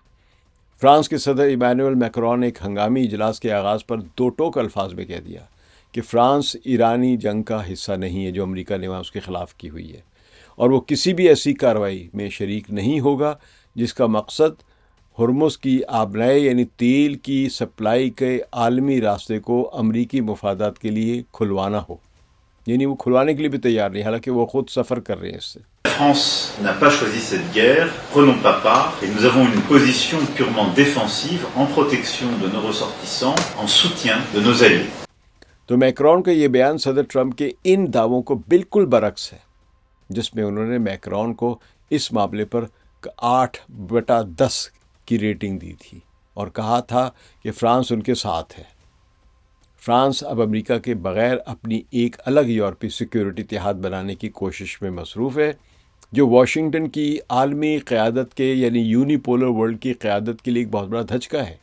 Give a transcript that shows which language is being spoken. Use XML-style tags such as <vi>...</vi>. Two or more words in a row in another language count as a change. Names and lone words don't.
<ur>فرانس کے صدر ایمانوئل میکرون نے ایک ہنگامی اجلاس کے آغاز پر دو ٹوک الفاظ میں کہہ دیا کہ فرانس ایرانی جنگ کا حصہ نہیں ہے جو امریکہ نے وہاں اس کے خلاف کی ہوئی ہے، اور وہ کسی بھی ایسی کارروائی میں شریک نہیں ہوگا جس کا مقصد ہرمز کی آبنائے یعنی تیل کی سپلائی کے عالمی راستے کو امریکی مفادات کے لیے کھلوانا ہو۔ یعنی وہ کھلوانے کے لیے بھی تیار نہیں، حالانکہ وہ خود سفر کر رہے ہیں اس سے۔</ur> <fr>La France n'a pas choisi cette guerre, prenons pas part, et nous avons une position purement défensive en protection de nos ressortissants, en soutien de nos alliés.</fr> <ur>تو میکرون کا یہ بیان صدر ٹرمپ کے ان دعووں کو بالکل برعکس ہے، جس میں انہوں نے میکرون کو اس معاملے پر 8/10 کی ریٹنگ دی تھی اور کہا تھا کہ فرانس ان کے ساتھ ہے۔ فرانس اب امریکہ کے بغیر اپنی ایک الگ یورپی سیکیورٹی اتحاد بنانے کی کوشش میں مصروف ہے، جو واشنگٹن کی عالمی قیادت کے یعنی</ur> <en>unipolar world</en> <ur>کی قیادت کے لیے ایک بہت بڑا دھچکا ہے۔</ur>